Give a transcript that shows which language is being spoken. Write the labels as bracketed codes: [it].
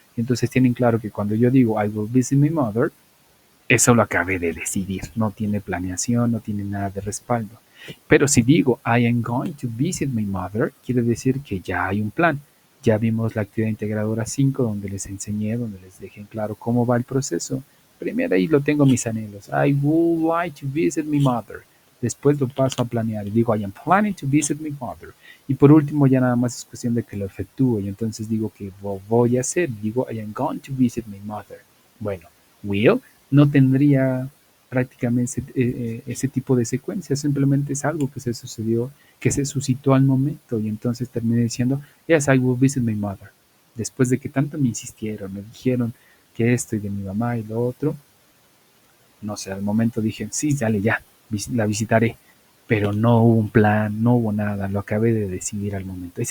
[es] Entonces tienen claro que cuando yo digo [en] I will visit my mother, [es] eso lo acabé de decidir, no tiene planeación, no tiene nada de respaldo. Pero si digo [en] I am going to visit my mother, [es] quiere decir que ya hay un plan. Ya vimos la actividad integradora 5 donde les enseñé, donde les dejé en claro cómo va el proceso. Primero ahí lo tengo mis anhelos. [en] I would like to visit my mother. [es] Después lo paso a planear y digo [en] I am planning to visit my mother. [es] Y por último ya nada más es cuestión de que lo efectúe. Y entonces digo que voy a hacer. Digo [en] I am going to visit my mother. [es] Bueno, will no tendría prácticamente ese tipo de secuencia, simplemente es algo que se sucedió, que se suscitó al momento y entonces terminé diciendo, [en] yes, I will visit my mother. [es] Después de que tanto me insistieron, me dijeron que esto y de mi mamá y lo otro, no sé, al momento dije, sí, dale ya, la visitaré, pero no hubo un plan, no hubo nada, lo acabé de decidir al momento.